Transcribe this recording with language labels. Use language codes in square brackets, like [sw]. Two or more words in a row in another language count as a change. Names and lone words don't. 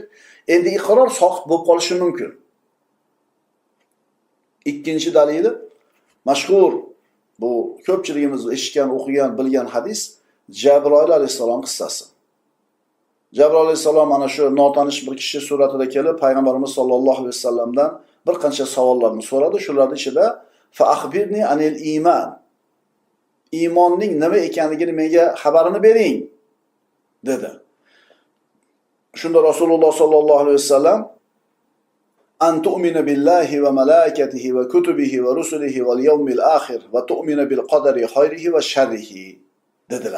[uz] Endi iqror soqit bo'lib qolishi mumkin. Ikkinchi dalili mashhur, bu ko'pchiligimiz eshitgan, o'qigan, bilgan hadis Jabroil alayhisalom qissasi. Jabroil alayhisalom mana shu notanish bir kishi suratida kelib payg'ambarimiz [ar] صلى الله عليه وسلم [uz] bir qancha savollarni so'radi. Shularning ichida [ar] فأخبرني عن الإيمان. [uz] Iymonning nima ekanligini menga xabarini bering dedi. Shunda Rasululloh [ar] صلى الله عليه وسلم أن تؤمن بالله وملائكته وكتبه ورسله واليوم الآخر وتؤمن بالقدر خيره وشره [uz] dedilar.